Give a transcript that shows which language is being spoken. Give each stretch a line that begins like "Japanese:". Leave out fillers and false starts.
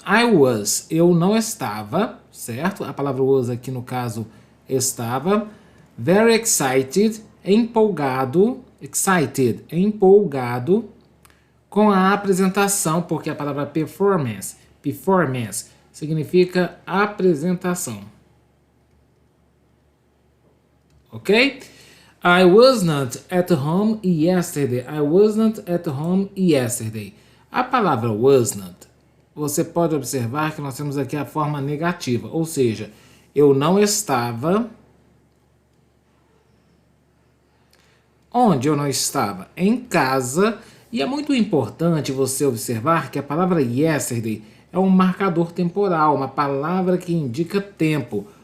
English: I was,
Portuguese: eu não estava, certo? A palavra was aqui no caso estava.
English: Very excited,
Portuguese: empolgado. Excited, empolgado com a apresentação, porque a palavra performance significa apresentação. Ok?
English: I was not at home yesterday. I was not at home yesterday.
Portuguese: A palavra was not, você pode observar que nós temos aqui a forma negativa, ou seja, eu não estava. Onde eu não estava? Em casa. E é muito importante você observar que a palavra yesterday é um marcador temporal, uma palavra que indica tempo.